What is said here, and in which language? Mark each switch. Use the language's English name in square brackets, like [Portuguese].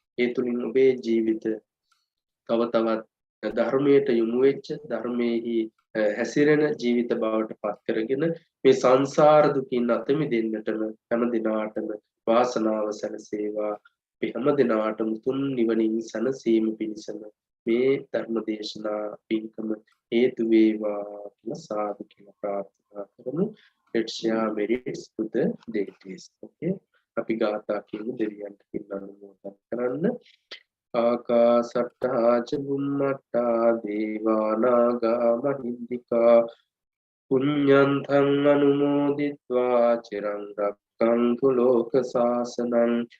[Sinhala] ඒ තුලින් ඔබේ ජීවිත තව තවත් ධර්මයට යොමු වෙච්ච ධර්මයේහි හැසිරෙන ජීවිත බවට පත් කරගෙන මේ සංසාර දුකින් අත මිදෙන්නටම හැම දිනාටම වාසනාව සැලසේවා. අපි හැම දිනාටම තුන් නිවනින් සැනසීම පිණිසම මේ ධර්ම දේශනා පින්කම හේතු වේවා කියලා සාදු කියලා ප්‍රාර්ථනා කරමු. [English] Let's share merits to the deities. Okay. [Sinhala] අපි ගාථා කියමු දෙවියන්ට පින් අනුමෝදන් කරන්න. [Pali] ආකාසට්ටා ච බුම්මට්ටා දේවා නාග මහින්దికා පුඤ්ඤන්තං අනුමෝදිත්වා චිරං රක්ඛන්තු ලෝක සාසනං.